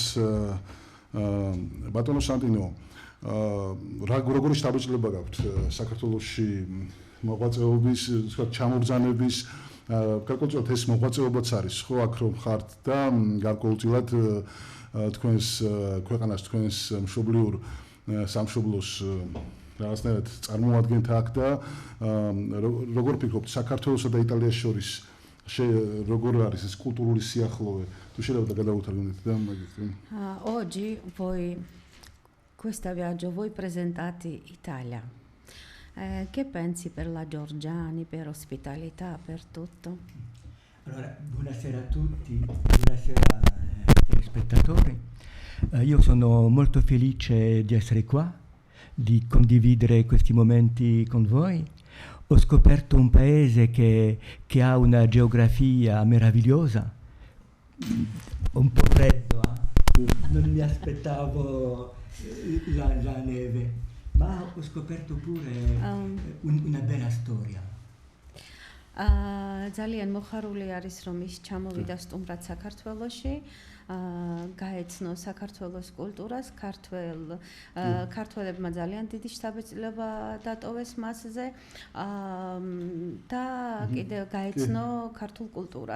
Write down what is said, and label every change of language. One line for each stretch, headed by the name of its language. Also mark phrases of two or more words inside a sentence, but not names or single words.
Georgian: ბატონო სანტინო, როგორი შთაბეჭდილება გაქვთ საქართველოში მოღვაწეობის, ვთქვათ, ჩამობრძანების, გარკვეულწილად ეს მოღვაწეობაც არის, ხო, აქ რომ ხართ და გარკვეულწილად თქვენს ქვეყანას, თქვენს მშობლიურ სამშობლოს რაღაცნაირად წარმოადგენთ აქ და როგორ ფიქრობთ საქართველოსა და იტალიას შორის როგორ არის ეს კულტურული სიახლოვე? თუ შეიძლება გადავუთარგმნით და მაგით.
Italian: Oggi questa viaggio voi presentati Italia. Che pensi per la Giorgiani, per ospitalità, per tutto? Allora, buonasera a tutti, buonasera telespettatori. Io sono molto felice di essere qua, di condividere questi momenti con voi. Ho scoperto un paese che ha una geografia meravigliosa, un po' freddo, non mi aspettavo la neve, ma ho scoperto pure una bella storia.
Georgian: ძალიან მოხარული არის რომ ის ჩამოვიდა სტუმრად საქართველოში, გაეცნო საქართველოს კულტურას, ქართველებმა ძალიან დიდი შთაბეჭდილება დატოვეს მასზე და კიდევ გაეცნო ქართულ კულტურას.